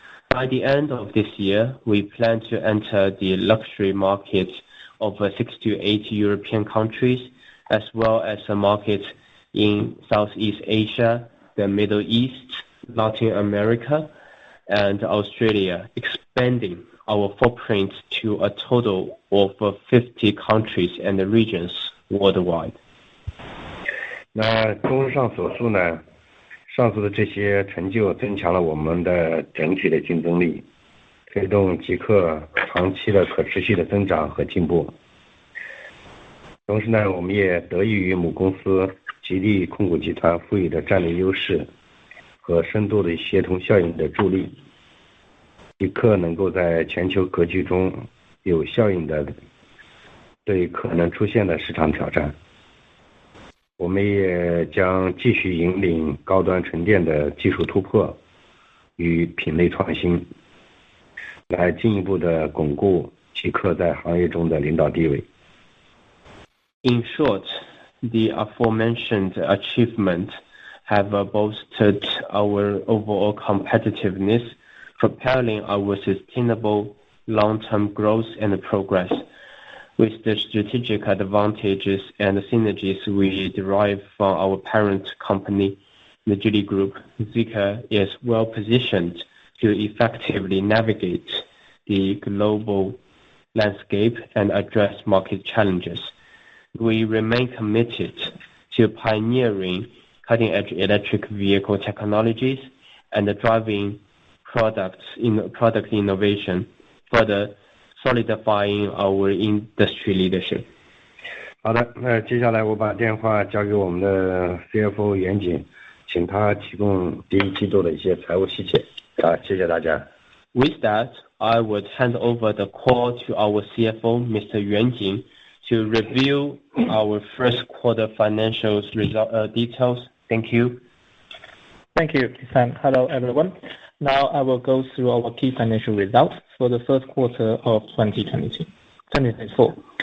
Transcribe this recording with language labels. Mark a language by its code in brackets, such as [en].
[en] By the end of this year, we plan to enter the luxury market of 6 to 8 European countries, as well as a market in Southeast Asia, the Middle East, Latin America, and Australia, expanding our footprint to a total of 50 countries and regions worldwide. [zh] 那综上所述呢，上述的这些成就增强了我们的整体的竞争力，推动极客长期的可持续的增长和进步。同时呢，我们也得益于母公司吉利控股集团赋予的战略优势和深度的协同效应的助力，极客能够在全球格局中有效应的对可能出现的市场挑战。我们也将继续引领高端纯电的技术突破与品类创新，来进一步的巩固极客在行业中的领导地位。 [en] In short, the aforementioned achievements have bolstered our overall competitiveness, propelling our sustainable long-term growth and progress. With the strategic advantages and synergies we derive from our parent company, the Geely Group, Zeekr is well positioned to effectively navigate the global landscape and address market challenges. We remain committed to pioneering cutting-edge electric vehicle technologies and driving product innovation, further solidifying our industry leadership. [zh] 好的，那接下来我把电话交给我们的 CFO 袁景，请他提供第一季度的一些财务细节。谢谢大家。 [en] With that, I would hand over the call to our CFO, Mr. Yuan Jing, to review our first quarter financials details. Thank you. Thank you, Sam. Hello, everyone. Now I will go through our key financial results for the first quarter of 2024.